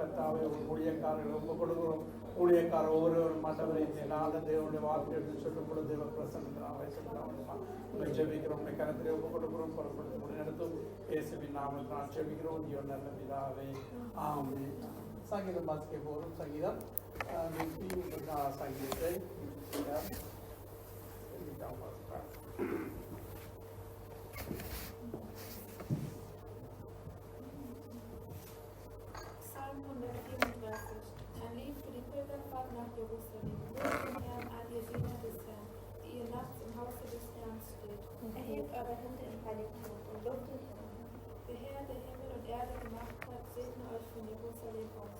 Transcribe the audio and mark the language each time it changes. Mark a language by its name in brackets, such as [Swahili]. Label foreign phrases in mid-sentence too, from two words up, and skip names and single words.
[Tamil] கர்த்தாவே ஊழியக்காரர்கள் ஒப்புக் கொடுக்கிறோம். ஊழியக்காரர் ஒவ்வொருவரும் ஆண்டவரை இந்த நாளில் தேவனுடைய வார்த்தை எடுத்து சொல்லும் பொழுது தேவ பிரசன்னத்தினால் ஜெபிக்கிறோம். கரத்திலே ஒப்புக் கொடுக்கிறோம். புறப்படுத்த நடத்தும் இயேசுவின் நாமத்தினால் ஜெபிக்கிறோம். ஜீவன் நல்ல பிதாவே ஆமென். சங்கீதம் வாசிக்க போகிறோம். சங்கீதம் சங்கீதத்தை [German] Psalm 137. Ein Lied für die Pilgerfahrt nach Jerusalem. Lobt den Herrn, all ihr Diener des Herrn, die ihr nachts im Hause des Herrn steht. Erhebt eure Hände im Heiligtum und lobt den Herrn. Der Herr, der Himmel und Erde gemacht hat, segne euch von Jerusalem aus.